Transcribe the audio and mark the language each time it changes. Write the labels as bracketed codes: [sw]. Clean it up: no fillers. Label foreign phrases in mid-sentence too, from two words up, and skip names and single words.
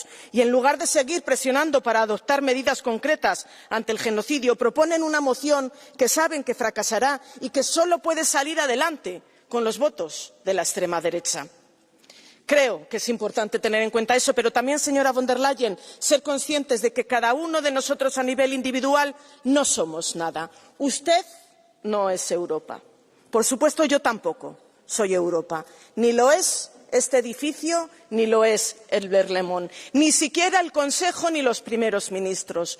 [es] Y en lugar de seguir presionando para adoptar medidas concretas ante el genocidio, proponen una moción que saben que fracasará y que solo puede salir adelante con los votos de la extrema derecha. Creo que es importante tener en cuenta eso, pero también, señora von der Leyen, ser conscientes de que cada uno de nosotros a nivel individual no somos nada. Usted no es Europa. Por supuesto, yo tampoco soy Europa. Ni lo es este edificio, ni lo es el Berlemont, ni siquiera el Consejo ni los primeros ministros.